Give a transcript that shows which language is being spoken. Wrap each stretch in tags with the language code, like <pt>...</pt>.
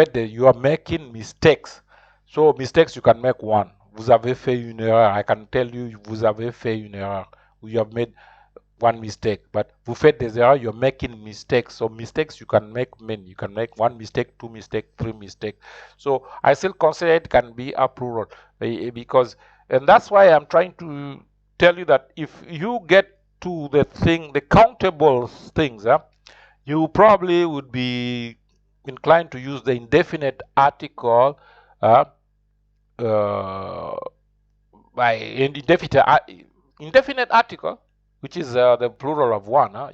<en>You are making mistakes. So mistakes you can make 1.</en> <fr>Vous avez fait une erreur.</fr> <en>I can tell you,</en> <fr>vous avez fait une erreur.</fr> <en>You have made one mistake. But</en> <fr>vous faites des erreurs,</fr> <en>you're making mistakes. So mistakes you can make many. You can make one mistake, two mistakes, three mistakes. So I still consider it can be a plural because, and that's why I'm trying to tell you that if you get to the thing, the countable things, you probably would be inclined to use the indefinite article by indefinite article, which is the plural of one.</en>